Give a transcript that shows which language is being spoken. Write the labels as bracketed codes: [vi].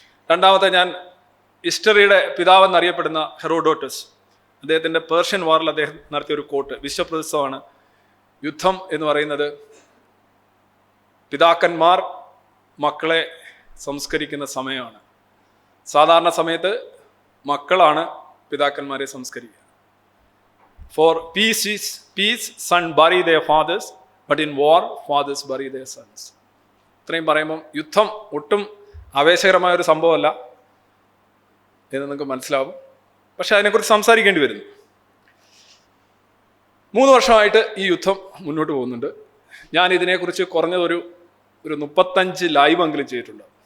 [ml] രണ്ടാമത്തെ, ഞാൻ ഹിസ്റ്ററിയുടെ പിതാവെന്നറിയപ്പെടുന്ന ഹെറോഡോട്ടസ്, അദ്ദേഹത്തിൻ്റെ പേർഷ്യൻ വാറിൽ അദ്ദേഹം നടത്തിയൊരു കോട്ട്, വിശ്വപ്രസിദ്ധമാണ്. യുദ്ധം എന്ന് പറയുന്നത് പിതാക്കന്മാർ മക്കളെ സംസ്കരിക്കുന്ന സമയമാണ്. സാധാരണ സമയത്ത് മക്കളാണ് പിതാക്കന്മാരെ സംസ്കരിക്കുക. [en] For peace son bury their fathers, but in war fathers bury their sons. [ml] ഇത്രയും പറയുമ്പം യുദ്ധം ഒട്ടും ആവേശകരമായ ഒരു സംഭവമല്ല എന്ന് നിങ്ങൾക്ക് മനസ്സിലാവും. പക്ഷെ അതിനെക്കുറിച്ച് സംസാരിക്കേണ്ടി വരുന്നു. 3 വർഷമായിട്ട് ഈ യുദ്ധം മുന്നോട്ട് പോകുന്നുണ്ട്. ഞാൻ ഇതിനെക്കുറിച്ച് കുറഞ്ഞതൊരു 35 ലൈവ് എങ്കിലും ചെയ്തിട്ടുണ്ട്.